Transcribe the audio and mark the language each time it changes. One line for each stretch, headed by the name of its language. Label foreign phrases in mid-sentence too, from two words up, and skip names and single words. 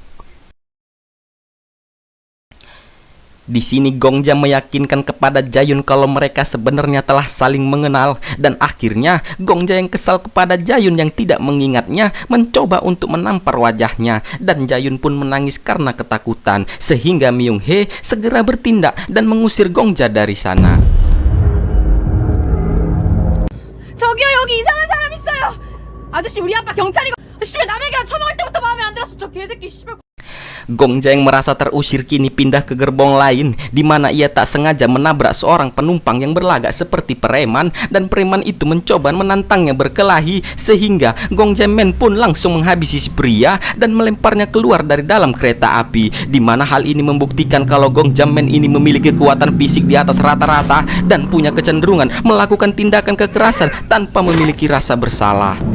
Indonesian: Di sini Gong Ja meyakinkan kepada Jayun kalau mereka sebenarnya telah saling mengenal, dan akhirnya Gong Ja yang kesal kepada Jayun yang tidak mengingatnya mencoba untuk menampar wajahnya, dan Jayun pun menangis karena ketakutan, sehingga Myung Hae segera bertindak dan mengusir Gong Ja dari sana.
Korean: 저기요, 여기 이상한 사람 있어요. 아저씨, 우리 아빠 경찰이고. 씨발, 남의 얘기랑 처먹을 때부터 마음에 안 들었어. 저 개새끼 씨발.
Indonesian: Gong Ja yang merasa terusir kini pindah ke gerbong lain, di mana ia tak sengaja menabrak seorang penumpang yang berlagak seperti preman, dan preman itu mencoba menantangnya berkelahi, sehingga Gong Ja Men pun langsung menghabisi si pria dan melemparnya keluar dari dalam kereta api, di mana hal ini membuktikan kalau Gong Ja Men ini memiliki kekuatan fisik di atas rata-rata dan punya kecenderungan melakukan tindakan kekerasan tanpa memiliki rasa bersalah.